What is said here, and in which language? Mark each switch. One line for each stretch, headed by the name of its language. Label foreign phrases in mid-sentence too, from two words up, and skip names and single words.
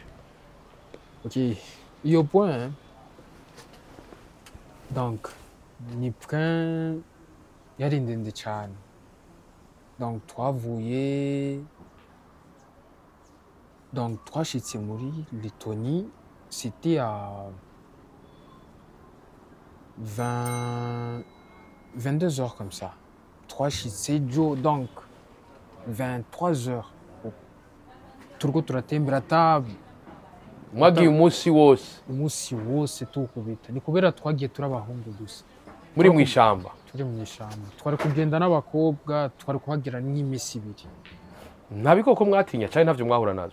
Rundi: OK, iyo point donc ni point yari ndende cyane. Donc twashitse muri Lettonie,
French: c'était à 22 heures comme ça.
Rundi: Twashitse donc 23 heures. Turiko turatembera table. Mwagiye umunsi wose tukubita. Ni kubera twagiye turabahungu gusa. Muri mwishamba. Turi mwishamba. Twari kugenda n'abakobwa, twari kuhagira n'imisi ibiri. Nta bikoko mwatinya cyane ntavyo mwahura nazo.